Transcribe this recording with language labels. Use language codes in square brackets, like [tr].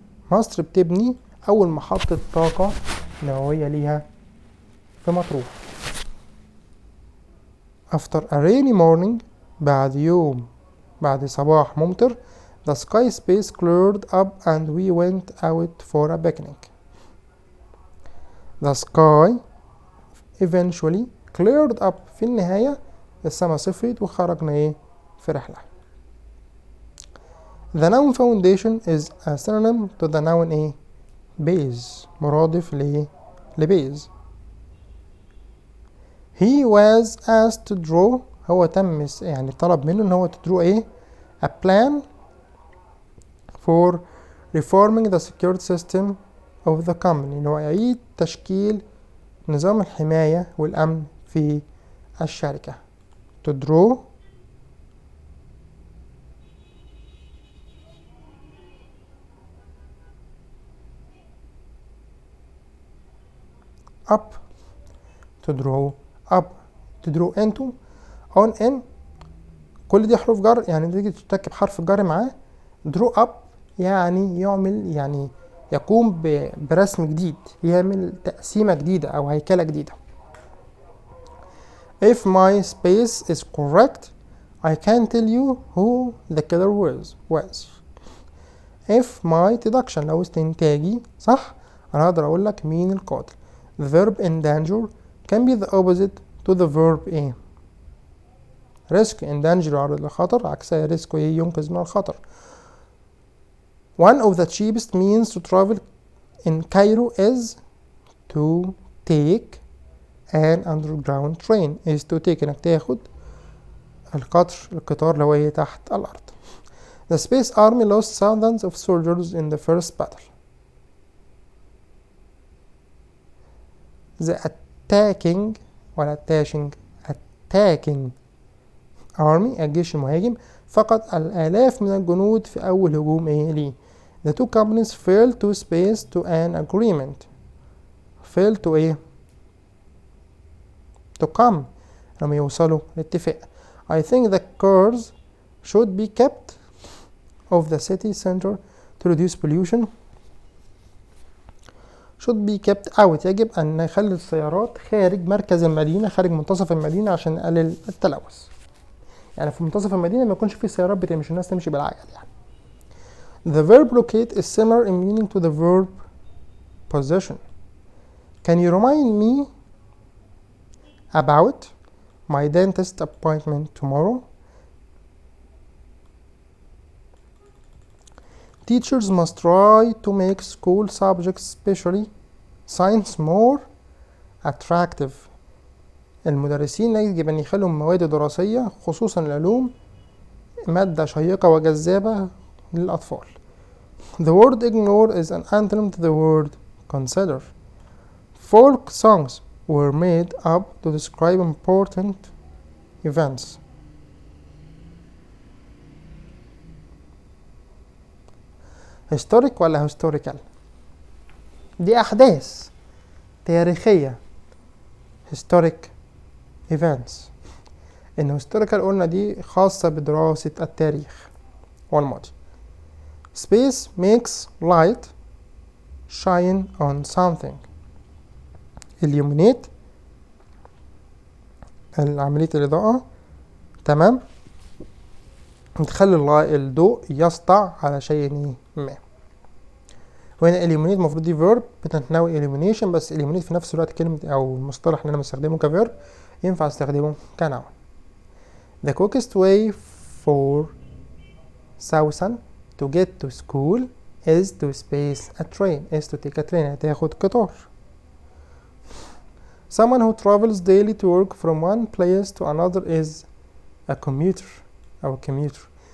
[ar] مصر بتبني أول محطة طاقة نووية ليها في مطروح. [en] After a rainy morning [ar] بعد صباح ممطر [en] the sky space cleared up and we went out for a picnic. The sky eventually cleared up. [ar] في النهاية السما صفرت وخرجنا ايه في رحلة. [en] The noun foundation is a synonym to the noun ايه base. [ar] مرادف لبيز. [en] He was asked to draw. [ar] هو تم يعني طلب منه ان هو [en] to draw ايه a plan for reforming the security system of the company. [ar] ان هو يعيد تشكيل نظام الحماية والأمن في الشركة. [en] To draw up. To draw up. To draw into. on in. [ar] كل دي حروف جر، يعني تيجي تركب حرف الجر معاه. draw up يعني يعمل، يعني يقوم برسم جديد، يعمل تقسيمة جديدة أو هيكلة جديدة. [en] If my space is correct, I can tell you who the killer was. If my deduction، [ar] لو استنتاجي صح، أنا أقدر أقول لك مين القاتل. [en] The verb in danger can be the opposite to the verb إيه؟ risk. [ar] in danger عرض للخطر، عكسها risk إيه؟ ينقذ من الخطر. [en] One of the cheapest means to travel in Cairo is to take an underground train. is to take [ar] انك تاخد القطار اللي هو ايه تحت الارض. [en] The space army lost thousands of soldiers in the first battle. The attacking army [ar] الجيش المهاجم فقد الآلاف من الجنود في أول هجوم ايه ليه. [en] The two companies failed to space to an agreement. failed to [ar] ايه [en] to come [ar] لما يوصلوا لاتفاق. [en] I think the cars should be kept of the city center to reduce pollution. should be kept out [ar] يجب أن نخلي السيارات خارج مركز المدينة، خارج منتصف المدينة عشان نقلل التلوث. يعني في منتصف المدينة ما يكونش فيه سيارات بتمشي، الناس تمشي بالعجل يعني. [en] The verb locate is similar in meaning to the verb possession. Can you remind me about my dentist appointment tomorrow? Teachers must try to make school subjects, especially science, more attractive. [ar] المدرسين يجب أن يخلوا المواد الدراسية خصوصا العلوم مادة شيقة وجذابة للأطفال. [en] The word ignore is an antonym to the word consider. Folk songs were made up to describe important events. [ar] historic ولا historical؟ دي أحداث تاريخية. [en] historic events. [ar] إن historical قلنا دي خاصة بدراسة التاريخ والماضي. [en] space makes light shine on something. [ar] illuminate عملية الإضاءة، تمام، تخلي الضوء يسطع على شيء ما. وهنا illuminate المفروض دي verb بتتناول illumination، بس illuminate في نفس الوقت كلمة أو المصطلح اللي أنا بستخدمه كverb ينفع استخدمه كnoun. [en] The quickest way for Sousan to get to school is to space a train. is to take a train [ar] يعني تاخد قطار. [en] Someone who travels daily to work from one place to another is a commuter أو commuter.